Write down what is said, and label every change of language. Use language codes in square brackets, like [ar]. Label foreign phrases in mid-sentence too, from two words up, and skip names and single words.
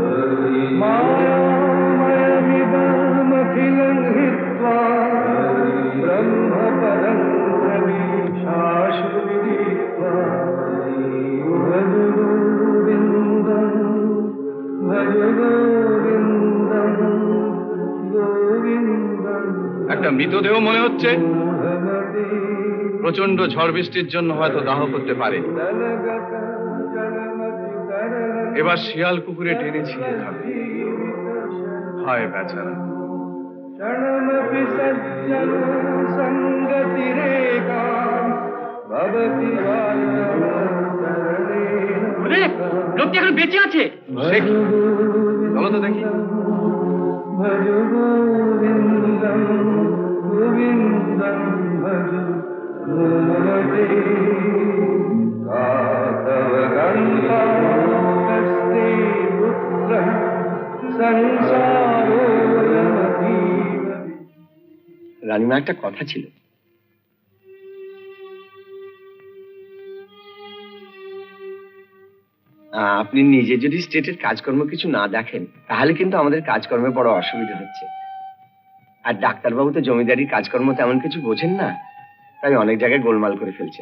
[sa] मायामयमिदमखिलं हित्वा ब्रह्मपदं प्रवेशाशु विदित्वा भज गोविन्दं भज गोविन्दं गोविन्दं [bn] একটা মৃতদেহ মনে হচ্ছে। প্রচন্ড ঝড় বৃষ্টির জন্য হয়তো দাহ করতে পারে। এবার শিয়াল কুকুরে টেনে ছিঁড়ে খাবে। হায় বেচারা। [sa] क्षणमपि सज्जन सङ्गतिरेका भवति [bn] লোকটি এখন বেঁচে আছে। চলো তো দেখি। [sa] भज गोविन्दं गोविन्दं भज मूलमते तव गङ्गास्ते पुत्रः संसारोऽयमतीव [bn] রানীমা, একটা কথা ছিল। আপনি নিজে যদি স্টেটের কাজকর্ম কিছু না দেখেন তাহলে কিন্তু আমাদের কাজকর্মে বড় অসুবিধা হচ্ছে। আর ডাক্তারবাবু তো জমিদারির কাজকর্ম তেমন কিছু বোঝেন না, তাই অনেক জায়গায় গোলমাল করে ফেলছেন।